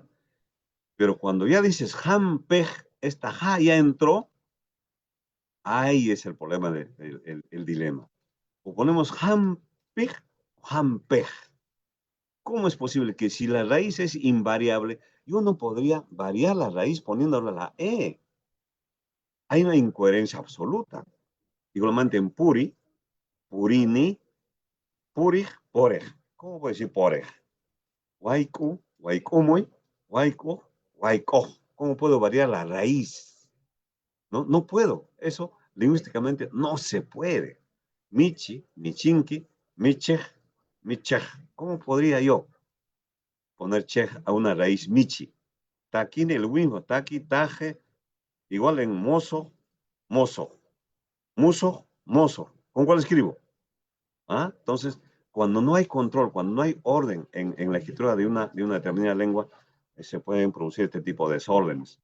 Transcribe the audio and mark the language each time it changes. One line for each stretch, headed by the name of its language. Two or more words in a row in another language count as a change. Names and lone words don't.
Spanish: Pero cuando ya dices jampej, esta ja ya entró, ahí es el problema, el dilema. O ponemos jampej o jampej. ¿Cómo es posible que si la raíz es invariable, yo no podría variar la raíz poniéndole la e? Hay una incoherencia absoluta. Igualmente en
Quechua: puri, purini, purig, porej.
Spanish: ¿Cómo puedo decir porej?
Quechua: Waiku, waikumuy, waiku, waiko.
Spanish: ¿Cómo puedo variar la raíz? No puedo. Eso lingüísticamente no se puede.
Quechua: Michi, michinki, michej, michej.
Spanish: ¿Cómo podría yo poner chej a una raíz michi? Taquín el mismo,
Quechua: taqui, taje,
Spanish: igual en mozo, mozo, muso, mozo. ¿Con cuál escribo? ¿Ah? Entonces, cuando no hay control, cuando no hay orden en la escritura de una determinada lengua, se pueden producir este tipo de desórdenes.